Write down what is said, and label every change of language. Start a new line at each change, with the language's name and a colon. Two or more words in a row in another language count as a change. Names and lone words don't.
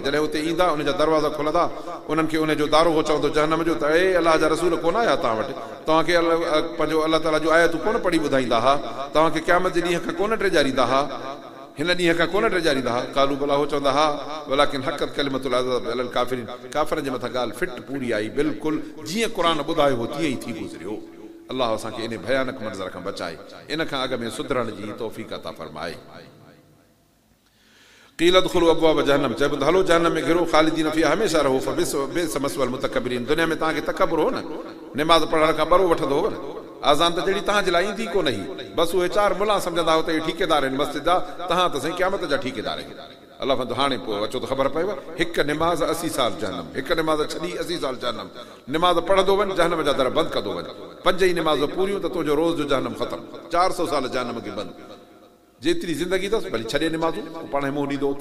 Sindhi: जॾहिं उते ईंदा उन जा दरवाज़ा खुलंदा, उन्हनि खे उन जो दारोगो चवंदो जहन्नम जो त ए अलाह जा रसूल कोन आया तव्हां वटि, तव्हांखे पंहिंजो अलाह ताला जो आयतूं कोन पढ़ी ॿुधाईंदा हुआ, तव्हांखे क़यामत जे ॾींहं खां कोन टेजारींदा हुआ, हिन ॾींहं खां कोन टेजारींदा हुआ। कालू भला हो चवंदा हा
Arabic: ولكن حقت كلمة العذاب على الكافرين,
Sindhi: काफ़रनि जे मथां ॻाल्हि फिट पूरी आई, बिल्कुलु जीअं क़ुर ॿुधायो हो तीअं ई थी गुज़रियो। अलाह असांखे इन भयानक मंज़र खां बचाए, इन खां अॻ में सुधरण जी तौफ़ीक़ अता फरमाए।
Arabic: قيل ادخلوا أبواب جهنم,
Sindhi: चइबो त हलो जहन्नम में घिरो
Arabic: خالدين فيها,
Sindhi: हमेशह रहो,
Arabic: فبئس مثوى المتكبرين,
Sindhi: दुनिया में तव्हांखे तकबर हो न, निमाज़ पढ़ण खां बरो वठंदो हो न, आज़ान त जहिड़ी तव्हांजे लाइ ईंदी कोन ही, बसि उहे 4 मुला सम्झंदा हो त इहे ठेकेदार आहिनि मस्जिद जा, तव्हां त साईं क़यामत जा ठेकेदार आहियो। अलाह फंदो हाणे पोइ अचो त ख़बर पएव, हिकु निमाज़ 80 साल जहन्नम, हिकु निमाज़ छॾी 80 साल जहन्नम, निमाज़ पढ़ंदो वञ जहन्नम जा दर बंदि कंदो वञ, 5 ई निमाज़ पूरियूं त तुंहिंजो रोज़ जो जहन्नम ख़तमु, 400 साल जहन्नम खे बंदि, जेतिरी ज़िंदगी अथसि भली छॾे निमाज़ूं, पाण मुंहुं ॾींदो उते।